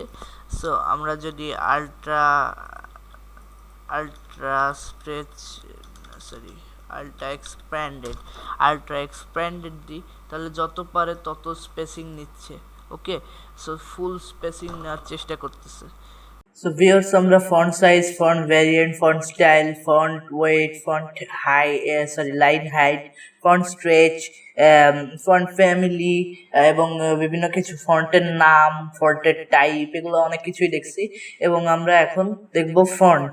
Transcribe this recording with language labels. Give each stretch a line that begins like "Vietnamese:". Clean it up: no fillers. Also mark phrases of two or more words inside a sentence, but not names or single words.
Bangla: সো আমরা যদি
English: ultra stretch,
Bangla: সরি
English: ultra expanded
Bangla: দিই, তাহলে যত পারে তত স্পেসিং নিচ্ছে। ওকে, সো
English: full spacing
Bangla: নেওয়ার চেষ্টা করতেছে।
English: So viewers,
Bangla: আমরা
English: font size, font variant, font style, font weight, font line height, font stretch, font family
Bangla: এবং বিভিন্ন কিছু ফন্টের নাম, ফন্টের টাইপ, এগুলো অনেক কিছুই দেখছি। এবং আমরা এখন দেখব ফন্ট।